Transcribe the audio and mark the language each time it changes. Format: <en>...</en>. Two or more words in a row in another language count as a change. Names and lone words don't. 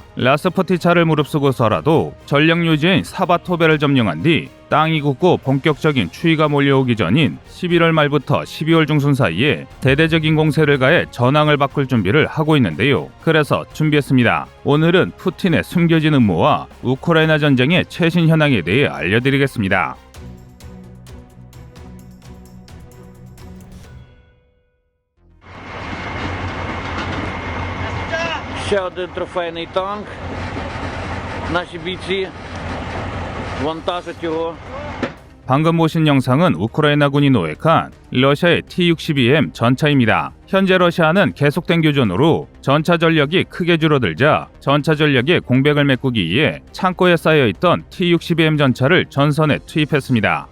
<ko>라스푸티차를 무릅쓰고서라도 전력 유지인 사바토베를 점령한 뒤 땅이 굳고 본격적인 추위가 몰려오기 전인 11월 말부터 12월 중순 사이에 대대적인 공세를 가해 전황을 바꿀 준비를 하고 있는데요. 그래서 준비했습니다. 오늘은 푸틴의 숨겨진 음모와 우크라이나 전쟁의 최신 현황에 대해 알려드리겠습니다.</ko> <uk>Ще один трофейний танк. Наші бійці вантажать його.</uk> <ko>방금 보신 영상은 우크라이나군이 노획한 러시아의 T-62M 전차입니다. 현재 러시아는 계속된 교전으로 전차 전력이 크게 줄어들자 전차 전력의 공백을 메꾸기 위해 창고에 쌓여있던 T-62M 전차를 전선에 투입했습니다.</ko>